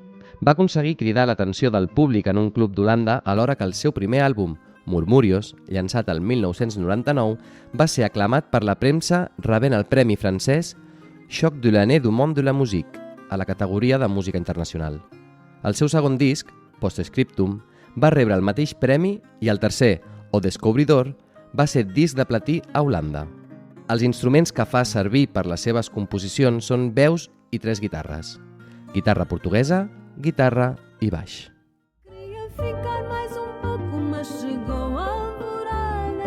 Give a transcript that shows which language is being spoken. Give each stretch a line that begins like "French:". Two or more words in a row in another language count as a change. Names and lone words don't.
Catalan: Va aconseguir cridar l'atenció del públic en un club d'Holanda alhora que el seu primer àlbum, Murmurios, llançat el 1999, va ser aclamat per la premsa rebent el premi francès Choc de l'année du monde de la musique, a la categoria de música internacional. El seu segon disc, Postscriptum, va rebre el mateix premi i el tercer, O Descobridor, va ser disc de platí a Holanda. Els instruments que fa servir per les seves composicions són veus i 3 guitarres. Guitarra portuguesa, guitarra i baix.
Portuguese: Queria ficar mais pouco, mas chegou a alvorada.